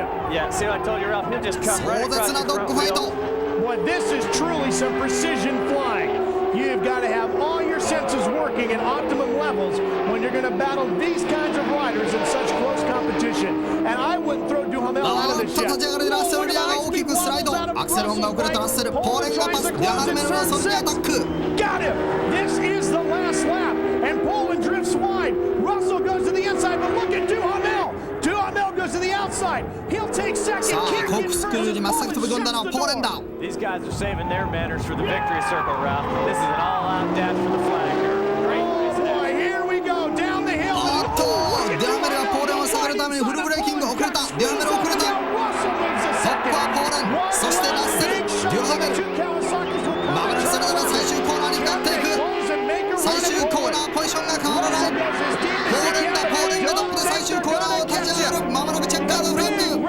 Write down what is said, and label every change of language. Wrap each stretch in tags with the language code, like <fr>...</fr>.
<en>Yeah, see what I told you, Ralph? He'll just come right across the front wheel. Boy, this is truly some precision flying. You've got to have all your senses working at optimum levels when you're going to battle these kinds of riders in such close competition. And I wouldn't throw Duhamel out of the ship.</en> <ja>立ち上がりでラッセルリアが大きくスライド。アクセル音が遅れたラッセル。ポーレンがパス。デュハメルのそれにアタック。</ja> <en>Got him! This is the last lap. And Poland drifts wide. Russell goes to the inside, but look at Duhamel. Duhamel goes to the outside. He'll take second.</en> <ja>さあコックスクルーに真っ先飛び込んだのはポーレンだ。</ja> <en>These guys are saving their manners for the victory circle, Ralph. This is an all-out dash for the flag here. Great race. Oh boy, here we go down the hill.</en> <ja>おっとデュハメルはポーレンを下げるためにフルブレーキング遅れた。デュハメル遅れた。トップはポーレン、そしてラッセル、デュハメル。まもなくそれぞれ最終コーナーに向かっていく。最終コーナーポジションが変わらない。ポーレンがトップで最終コーナーを立ち上がる。まもなくチェッカーズフラッグ。</ja>